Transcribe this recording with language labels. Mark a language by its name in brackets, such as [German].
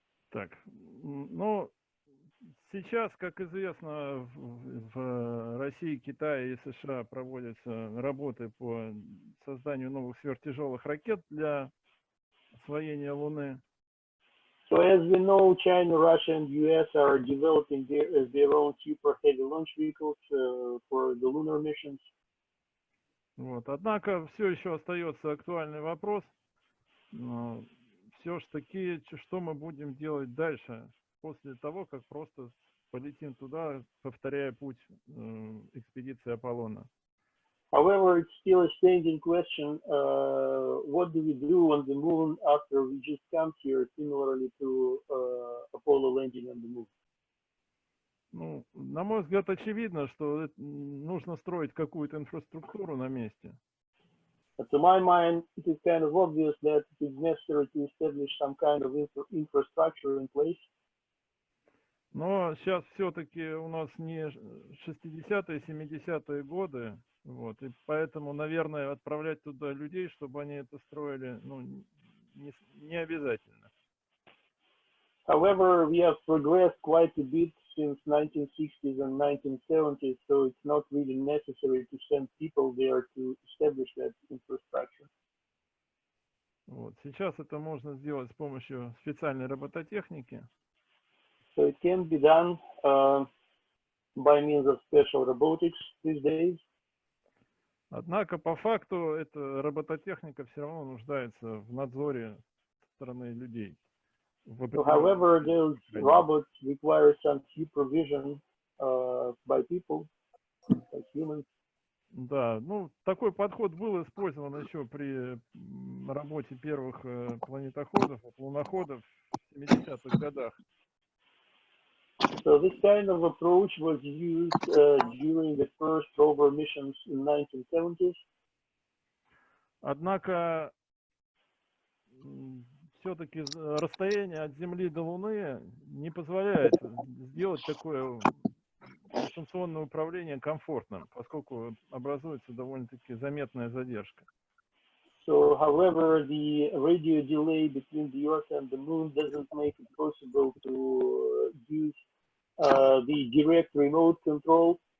[Russian] Так, ну, сейчас, как известно, в России, Китае и США проводятся работы по созданию новых сверхтяжелых ракет для освоения Луны. [English] So as we know, China, Russia, and US are developing their own super heavy launch vehicles for the lunar missions. [Russian] Вот. Однако все еще остается актуальный вопрос. Все ж таки, что мы будем делать дальше, после того, как просто полетим туда, повторяя путь экспедиции Аполлона. [English] However, it's still a standing question. What do we do on the moon after we just come here, similarly to Apollo landing on the moon? [Russian] Ну, на мой взгляд, очевидно, что нужно строить какую-то инфраструктуру на месте. [English] But to my mind, it is kind of obvious that it is necessary to establish some kind of infrastructure in place. [Russian] Но сейчас все-таки у нас не 60-е, 70-е годы, вот, и поэтому, наверное, отправлять туда людей, чтобы они это строили, ну, не обязательно. [English] However, we have progressed quite a bit since 1960s and 1970s, so it's not really necessary to send people there to establish that infrastructure. [Russian] Вот. Сейчас это можно сделать с помощью специальной робототехники. [English] So it can be done by means of special robotics these days. [Russian] Однако, по факту, эта робототехника все равно нуждается в надзоре со стороны людей. [English] So, however, those robots require some supervision by people, by humans. [Russian] Да, ну, такой подход был использован еще при работе первых планетоходов, луноходов в 70-х годах. [English] So this kind of approach was used during the first rover missions in 1970s. [Russian] Однако, все-таки расстояние от Земли до Луны не позволяет сделать такое дистанционное управление комфортным, поскольку образуется довольно-таки заметная задержка. [English] So, however, the radio delay between the Earth and the Moon doesn't make it possible to use the direct remote control.